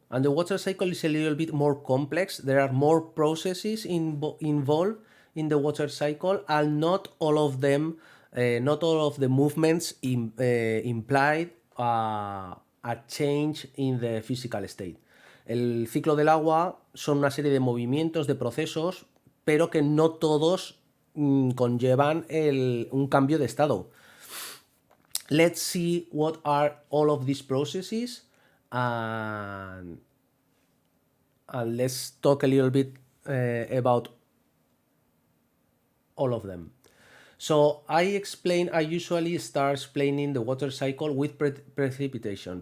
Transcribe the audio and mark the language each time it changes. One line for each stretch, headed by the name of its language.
English: And the water cycle is a little bit more complex. There are more processes involved in the water cycle, and not all of them, not all of the movements implied a change in the physical state.
Spanish: El ciclo del agua son una serie de movimientos, de procesos, pero que no todos conllevan un cambio de estado.
English: Let's see what are all of these processes, and let's talk a little bit about all of them. So I usually start explaining the water cycle with precipitation.